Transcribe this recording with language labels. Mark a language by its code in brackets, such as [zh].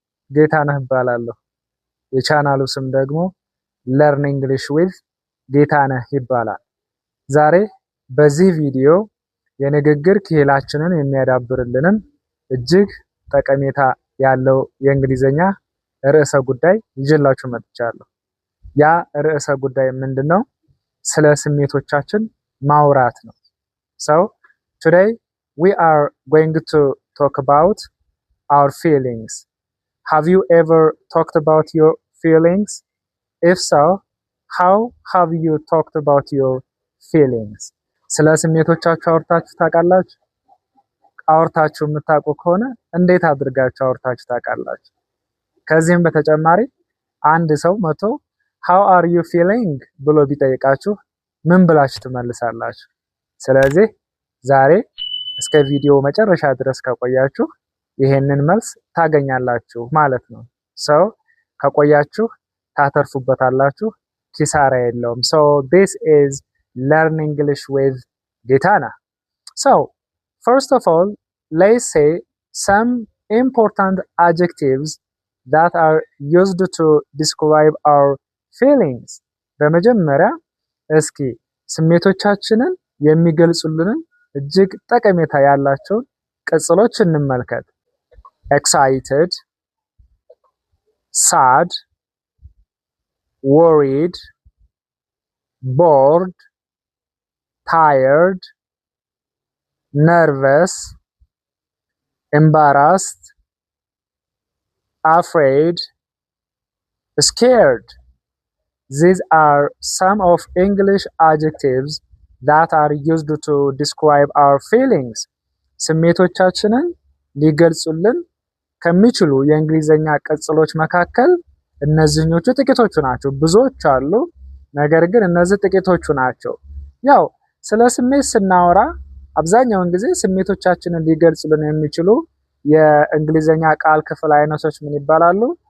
[am] ጌታነህ እባላለሁ። የቻናሉ ስም ደግሞ ለርን እንግሊሽ ዊዝ ጌታነህ ይባላል። ዛሬ በዚህ ቪዲዮ የንግግር ክህላችንን የሚያዳብርልንን እጅግ ጠቀሜታ ያለው የእንግሊዘኛ ርዕሰ ጉዳይ ይዤላችሁ መጥቻለሁ። ያ ርዕሰ ጉዳይ ምንድነው? ስለ ስሜቶቻችን ማውራት ነው። [en] So today we are going to talk about our feelings. Have you ever talked about your feelings? If so, how have you talked about your feelings? [am] ስለ ስሜቶቻችሁ አውርታችሁ ታውቃላችሁ? አውርታችሁ የምታውቁ ከሆነ እንዴት አድርጋችሁ አውርታችሁ ታውቃላችሁ? ከዚህም በተጨማሪ አንድ ሰው መቶ [en] how are you feeling [am] ብሎ ቢጠይቃችሁ ምን ብላችሁ ትመልሳላችሁ? ስለዚህ ዛሬ እስከ ቪዲዮ መጨረሻ ድረስ ከቆያችሁ ይሄንን መልስ ታገኛላችሁ ማለት ነው። ሰው ከቆያችሁ ታተርፉበታላችሁ፣ ኪሳራ የለውም። [en] So this is learn English with Getana. So first of all, let's say some important adjectives that are used to describe our feelings. [am] በመጀመሪያ እስኪ ስሜቶቻችንን የሚገልጹልንን እጅግ ጠቀሜታ ያላቸውን ቅጽሎች እንመልከት። [en] excited, sad, worried, bored, tired, nervous, embarrassed, afraid, scared. These are some of English adjectives that are used to describe our feelings. [am] ስሜቶቻችንን ሊገልጹልን ከሚችሉ የእንግሊዘኛ ቅጽሎች መካከል እነዚህኞቹ ጥቂቶቹ ናቸው። ብዙዎች አሉ፣ ነገር ግን እነዚህ ጥቂቶቹ ናቸው። ያው ስለ ስሜት ስናወራ አብዛኛውን ጊዜ ስሜቶቻችንን ሊገልጹልን የሚችሉ የእንግሊዘኛ ቃል ክፍል አይነቶች ምን ይባላሉ?